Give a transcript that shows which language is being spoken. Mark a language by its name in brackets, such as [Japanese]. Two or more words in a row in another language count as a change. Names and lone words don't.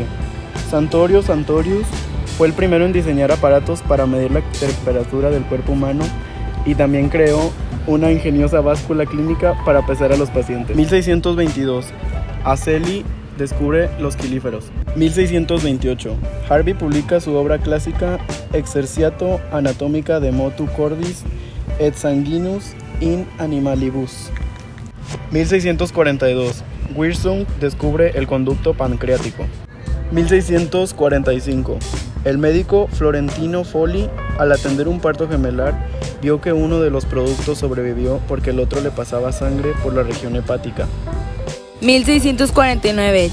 [Spanish] Santorio Santorius fue el primero en diseñar aparatos para medir la temperatura del cuerpo humano y también creó una ingeniosa báscula clínica para pesar a los pacientes. 1622. Aceli descubre los quelíferos. 1628. Harvey publica su obra clásica Exerciatio Anatomica de Motu Cordis et Sanguinus in Animalibus. 1642. Wirsung descubre el conducto pancreático. 1645. El médico Florentino Folli, al atender un parto gemelar, vio que uno de los productos sobrevivió porque el otro le pasaba sangre por la región hepática. 1649.